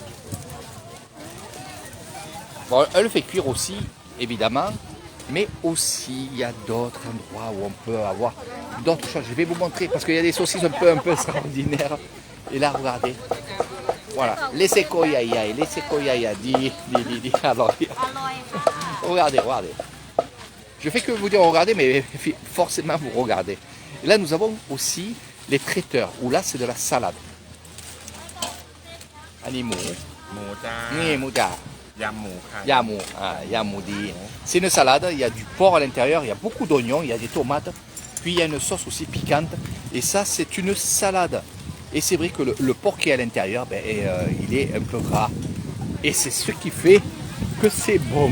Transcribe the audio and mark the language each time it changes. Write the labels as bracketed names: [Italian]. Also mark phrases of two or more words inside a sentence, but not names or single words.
[French] Bon, elle le fait cuire aussi, évidemment, mais aussi il y a d'autres endroits où on peut avoir d'autres choses. Je vais vous montrer parce qu'il y a des saucisses un peu extraordinaires. Et là, regardez. Voilà, les sequoias, dis. Alors, [Thai] อร่อยค่ะ [French] regardez. Je fais que vous dire regardez, mais forcément vous regardez. Et là, nous avons aussi les traiteurs, où là, c'est de la salade. Animaux. [Thai] หมูจ้า [French] Ni mouda. [Thai] ยำหมูค่ะ [French] Yamoudi. C'est une salade, il y a du porc à l'intérieur, il y a beaucoup d'oignons, il y a des tomates, puis il y a une sauce aussi piquante. Et ça, c'est une salade. Et c'est vrai que le porc qui est à l'intérieur, il est un peu gras. Et c'est ce qui fait que c'est bon.